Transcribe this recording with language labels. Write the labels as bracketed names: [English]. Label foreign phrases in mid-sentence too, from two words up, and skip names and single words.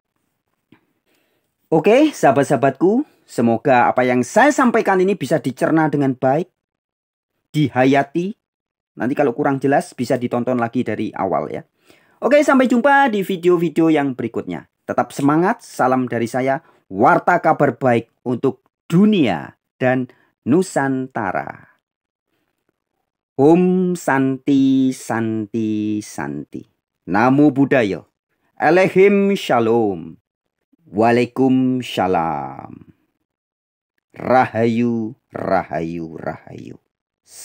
[Indonesian] Oke, sahabat-sahabatku, semoga apa yang saya sampaikan ini bisa dicerna dengan baik, dihayati. Nanti kalau kurang jelas bisa ditonton lagi dari awal ya. Oke, sampai jumpa di video-video yang berikutnya. Tetap semangat, salam dari saya, warta kabar baik untuk dunia dan Nusantara. [Sanskrit] Om Santi Santi Santi. [Pali] Namo Buddhaya. [Hebrew] Alehim Shalom. [Javanese] Waalaikumsalam. Rahayu, rahayu, rahayu.